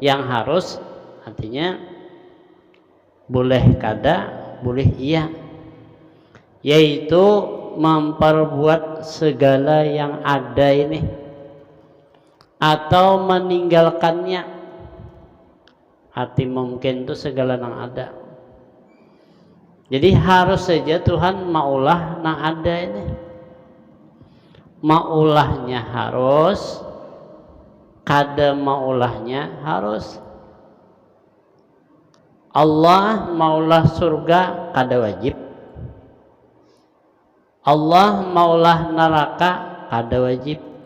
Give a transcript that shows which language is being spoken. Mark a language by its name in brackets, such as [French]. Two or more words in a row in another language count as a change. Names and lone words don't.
[Banjar] Yang harus artinya boleh kada, boleh iya, yaitu memperbuat segala yang ada ini atau meninggalkannya. Arti mungkin itu segala yang ada. Jadi harus saja Tuhan maulah yang ada ini. Maulahnya harus, kada maulahnya harus. Allah maulah surga kada wajib. Allah maulah neraka kada wajib.